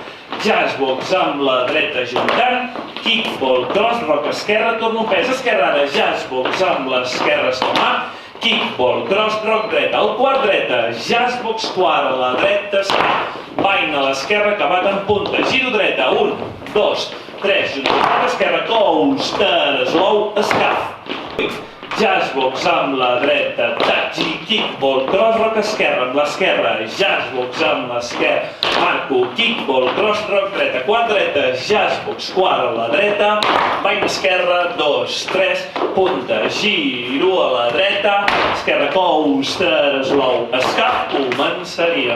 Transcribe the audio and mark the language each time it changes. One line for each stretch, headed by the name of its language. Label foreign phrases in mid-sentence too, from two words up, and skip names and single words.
Catalan: Jazzbox amb la dreta juntant,
English: kick, ball, cross, rock,
Catalan: esquerra, torno pes, esquerra ara, jazzbox amb l'esquerra estomar,
English: kick, ball, cross, rock,
Catalan: dreta, al quart dreta, jazzbox, quart a la dreta, vaina a l'esquerra, acabat en punta, giro dreta, 1, 2, 3, juntant esquerra,
English: coaster, slow,
Catalan: escaf. Jazzbox amb la dreta, touch i
English: kick, ball, cross, rock,
Catalan: esquerra, amb l'esquerra, jazzbox amb l'esquerra, marco,
English: kick, ball, cross, rock,
Catalan: dreta, quart dreta, jazzbox, quart a la dreta, vaina esquerra, 2, 3, punta, giro a la dreta, esquerra,
English: coaster, slow,
Catalan: escap, començaríem.